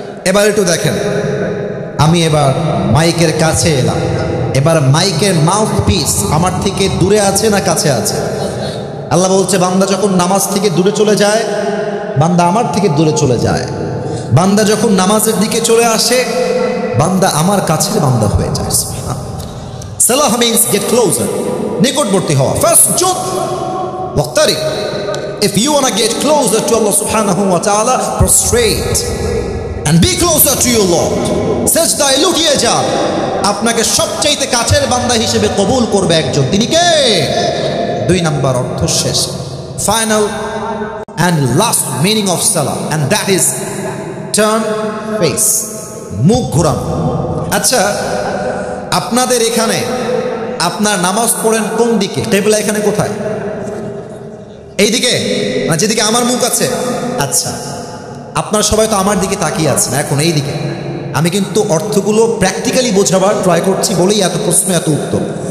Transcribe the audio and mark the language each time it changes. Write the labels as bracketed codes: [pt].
[bn] এবার একটু দেখেন, আমি এবার মাইকের কাছে এলাম, এবার মাইকের মাউথ পিস আমার থেকে দূরে আছে না কাছে আছে? আল্লাহ বলছে, বান্দা যখন নামাজ থেকে দূরে চলে যায়, বান্দা আমার থেকে দূরে চলে যায়। বান্দা যখন নামাজের দিকে চলে আসে, বান্দা আমার কাছের বান্দা হয়ে যায়। সালাহ [en] means get closer, [bn] নিকটবর্তী হওয়া। [ar] ফার্স্ট জুদ ওয়াক্তারিব, [en] if you want to get closer to Allah subhanahu wa ta'ala, prostrate and be closer to your Lord. [bn] সেজদায় লুটিয়ে যান, আপনাকে সবচাইতে কাছের বান্দা হিসেবে কবুল করবে একজন, তিনি কে? 2 নাম্বার অর্থ শেষ, final [en] and last meaning of salah, and that is turn face, [bn] মুখ ঘোরানো। আচ্ছা, আপনাদের এখানে আপনার নামাজ পড়েন কোন দিকে? কিবলা এখানে কোথায়? এই দিকে না যেদিকে আমার মুখ আছে? আচ্ছা, আপনারা সবাই তো আমার দিকে তাকিয়ে আছেন এখন, এই দিকে। আমি কিন্তু অর্থগুলো প্র্যাকটিক্যালি বোঝাবার ট্রাই করছি বলেই এত প্রশ্ন, এত উত্তর।